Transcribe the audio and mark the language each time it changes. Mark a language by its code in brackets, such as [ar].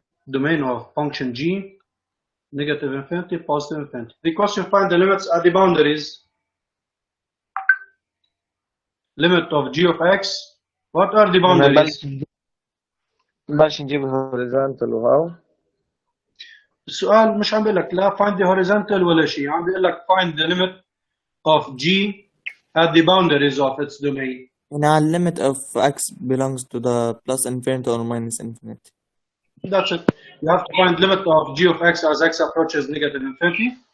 [en] Domain of function g negative infinity positive infinity. The question find the limits at the boundaries. Limit of g of x. What are the boundaries? [ar] نبلش نجيب الهوريزونتال وهاو. السؤال مش عم بقول لك لا [en] find the horizontal [ar] ولا شيء، عم بقول لك [en] find the limit of g at the boundaries of its domain. يعني limit of x belongs to the plus infinity or minus infinity. That's it. You have to find limit of g of x as x approaches negative infinity.